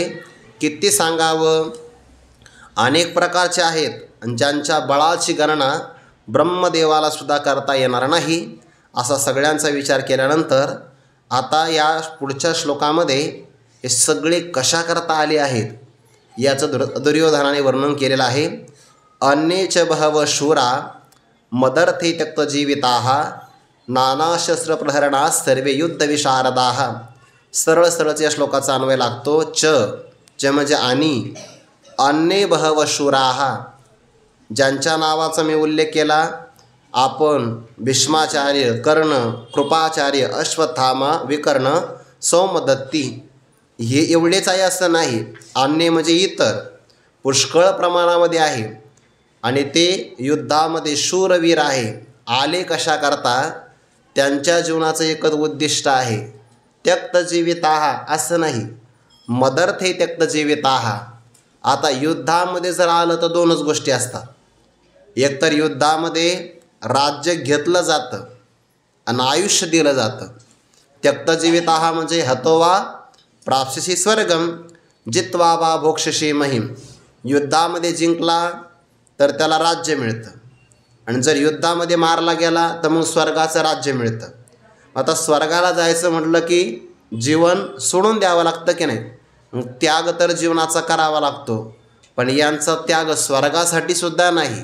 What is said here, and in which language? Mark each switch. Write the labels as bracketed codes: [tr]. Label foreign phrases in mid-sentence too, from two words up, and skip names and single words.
[mr] किती सांगावं, अनेक प्रकारचे आहेत आणि ज्यांच्या बळाची गणना ब्रह्मदेवाला सुद्धा करता येणार नाही. असा सगळ्यांचा विचार केल्यानंतर आता या पुढच्या श्लोकामध्ये हे सगळे कशा करता आले आहेत याचं दुर्योधनाने वर्णन केलेलं आहे. [sa] अन्येच बहव शूरा मदर्थे त्यक्तजीविताः नानाशस्त्रप्रहरणाः सर्वे युद्धविशारदाः. [mr] सरळ सरळच या श्लोकाचा अन्वय लागतो. च म्हणजे आणि, [sa] अन्ये बहव शूराः [mr] ज्यांच्या नावाचा मी उल्लेख केला आपण, भीष्माचार्य, कर्ण, कृपाचार्य, अश्वत्थामा, विकर्ण, सोमदत्ती, हे एवढेच आहे असं नाही. अन्य म्हणजे इतर पुष्कळ प्रमाणामध्ये आहे आणि ते युद्धामध्ये शूरवीर आहे. आले कशा करता? त्यांच्या जीवनाचं एकच उद्दिष्ट आहे, त्यक्तजीविताः असं नाही, [sa] मदर्थे त्यक्तजीविताः. [mr] आता युद्धामध्ये जर आलं तर दोनच गोष्टी असतात. एकतर युद्धामध्ये राज्य घेतलं जातं आणि आयुष्य दिलं जातं. [sa] त्यक्तजीविताः म्हणजे हतोवा प्राप्स्यसि स्वर्गम जित्वा वा भोक्षसी महिम. [mr] युद्धामध्ये जिंकला तर त्याला राज्य मिळतं आणि जर युद्धामध्ये मारला गेला तर मग स्वर्गाचं राज्य मिळतं. आता स्वर्गाला जायचं म्हटलं की जीवन सोडून द्यावं लागतं की नाही? मग त्याग तर जीवनाचा करावा लागतो. पण यांचा त्याग स्वर्गासाठी सुद्धा नाही.